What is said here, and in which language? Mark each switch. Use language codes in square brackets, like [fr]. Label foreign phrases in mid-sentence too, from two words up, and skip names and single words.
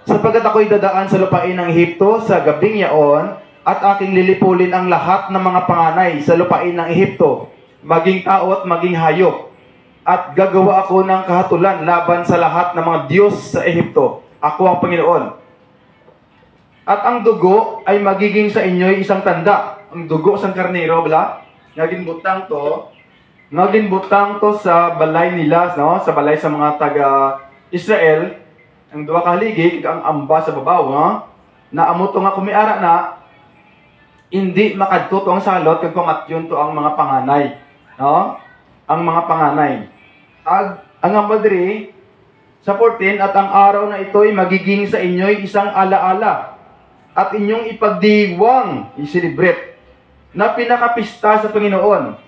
[tl] Sapagkat ako'y dadaan sa lupain ng Ehipto sa gabing yaon, at aking lilipulin ang lahat ng mga panganay sa lupain ng Ehipto, maging tao at maging hayop. At gagawa ako ng kahatulan laban sa lahat ng mga Diyos sa Ehipto. Ako ang Panginoon. At ang dugo ay magiging sa inyo'y isang tanda. [hil] Ang dugo sa karnero, bala? Naginbutang to sa balay nila, no? Sa balay sa mga taga-Israel, ang duwa ka haligi, ang amba sa babaw, no? Na amo to nga kumiara na, hindi makadto to ang salot, kag pamatyon to ang mga panganay, no? Ang mga panganay. [tl] Ang amadri, sa 14, at ang araw na ito'y magiging sa inyo'y isang alaala, at inyong ipagdiwang, i-celebrate, na pinakapista sa Panginoon.